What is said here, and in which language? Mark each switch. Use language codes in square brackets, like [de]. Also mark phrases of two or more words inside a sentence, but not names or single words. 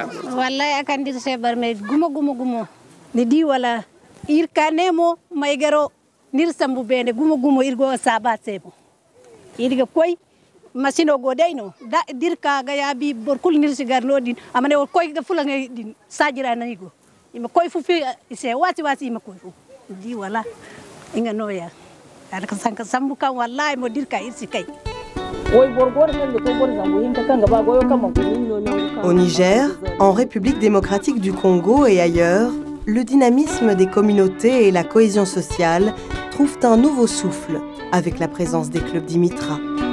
[dje] wallahi akandi se barme gumo ni di wala irkanemo maygaro nirsambu bene gumo irgo sabat sebo irga koy machine o godeyno da dirka ga yabi borkul nirsigar lodin amane o koy ga fulanga din sajira nanigo ima koy fu fi se wati ima koy fu di wala inga noya ala sanka sambu kan wallahi mo dirka irsi kay. [fr] Au Niger, en République démocratique du Congo et ailleurs, le dynamisme des communautés et la cohésion sociale trouvent un nouveau souffle avec la présence des clubs Dimitra.